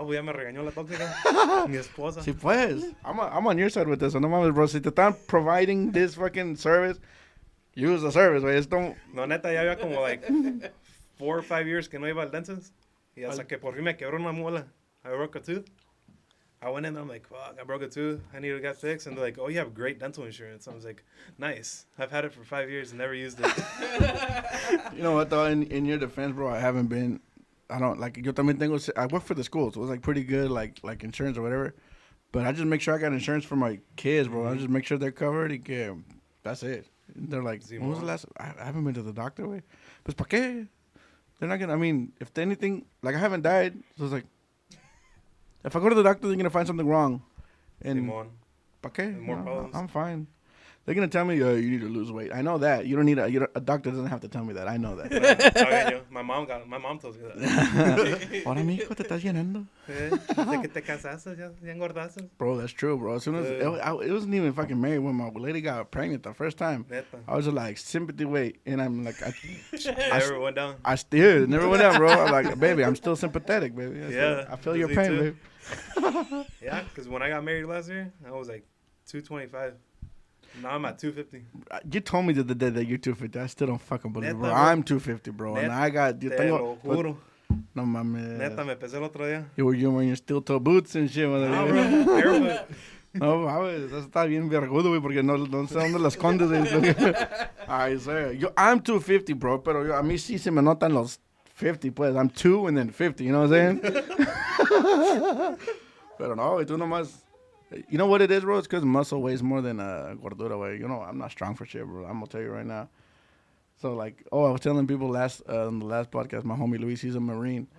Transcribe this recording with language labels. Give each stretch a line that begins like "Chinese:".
Spanish: No, pues ya me regañó la tóxica. Mi esposa. Si pues. I'm on your side with this. No mames, bro. Si te están providing this fucking service, use the service, güey. Esto. No, neta, ya había como
English: like 4 or 5 years
Spanish: que no iba al
English: dentist.
Spanish: Y hasta que por fin me quebró una muela.
English: I broke a tooth. I went in and I'm like, fuck, I broke a tooth. I need to get fixed. And they're like, oh, you have great dental insurance. I was like, nice. I've had it for 5 years and never used it. You know what, though? In your defense, bro, I haven't been. I don't, like,
Spanish: yo también tengo.
English: I work for the school, so it was, like, pretty good, like insurance or whatever. But I just make sure I got insurance for my kids, bro. I just make sure they're covered.
Spanish: Y que,
English: that's it. And they're like, when was the last? I haven't been to the doctor, way.
Spanish: Pues, ¿pa' qué?
English: They're not gonna, I mean, if anything, like, I haven't died, so it's like, if I go to the doctor, they're gonna find something wrong. And,
Spanish: Simón. ¿pa' qué?
English: More problems. I'm fine. They're gonna tell me, you need to lose weight. I know that. You don't need a doctor doesn't have to tell me that. I know that. My mom told me that.
Spanish: Ahora, mijo, te estás llenando. Desde que te casaste, ya engordaste.
English: Bro, that's true, bro. As soon as it wasn't even fucking married when my lady got pregnant the first time.
Spanish: Neta.
English: I was just like sympathy weight, and I'm like, Never went down. I still never went down, bro. I'm like, baby, I'm still sympathetic, baby. I feel your me pain, too. baby. Yeah, because when I got married last year, I was like 225. Now I'm at 250. You told me the other day that you're 250. I still don't fucking believe it, bro.
Spanish: Neta, bro.
English: I'm 250, bro, and I got.
Spanish: Te lo juro. No mames. Neta, me pesé el otro día.
English: You were wearing your steel toe boots and shit. No, bro. Barefoot.
Spanish: No, mames, eso está bien vergudo, güey, porque no sé dónde las escondes, güey. Ay, sé.
English: I'm 250, bro,
Spanish: pero a mí sí se me notan los 50, pues.
English: I'm 2 and then 50, you know what I'm saying?
Spanish: Pero no, güey, tú nomás.
English: You know what it is, bro? It's because muscle weighs more than gordura, güey. You know, I'm not strong for shit, bro. I'm going to tell you right now. So, like, I was telling people on the last podcast, my homie Luis, he's a Marine.